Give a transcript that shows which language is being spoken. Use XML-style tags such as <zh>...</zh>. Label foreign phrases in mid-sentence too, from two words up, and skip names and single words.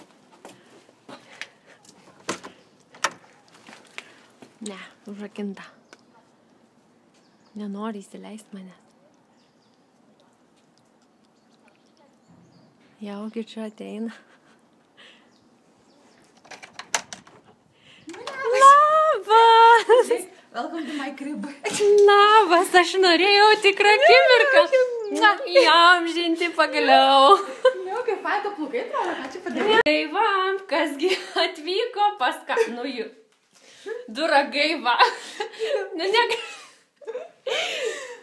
<lt>Ne, užrakinta. Nenori įsileisti mane. Jaugi čia ateina. Labas!</lt> <en>Welcome to my crib.</en> <lt>Labas, aš norėjau tikrą akimirką. Na, įamžinti pagaliau. Kaip faito plaukai atrodo, ką čia padarė? Tai va, kasgi atvyko pas ką. Nu, jų. Du ragai, va.</lt>